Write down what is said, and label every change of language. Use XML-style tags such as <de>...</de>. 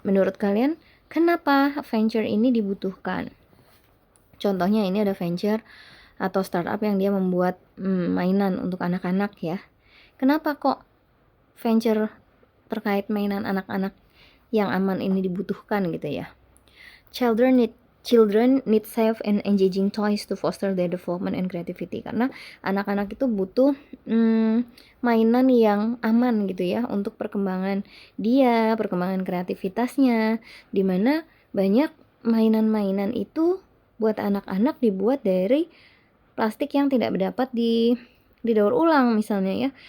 <id>Menurut kalian kenapa venture ini dibutuhkan? Contohnya ini ada venture atau startup yang dia membuat mainan untuk anak-anak ya. Kenapa kok venture terkait mainan anak-anak yang aman ini dibutuhkan gitu ya?</id> <en>Children need safe and engaging toys to foster their development and creativity.</en> <id>Karena anak-anak itu butuh mainan yang aman gitu ya untuk perkembangan dia, perkembangan kreativitasnya. Dimana banyak mainan-mainan itu buat anak-anak dibuat dari plastik yang tidak dapat didaur ulang misalnya ya.</id>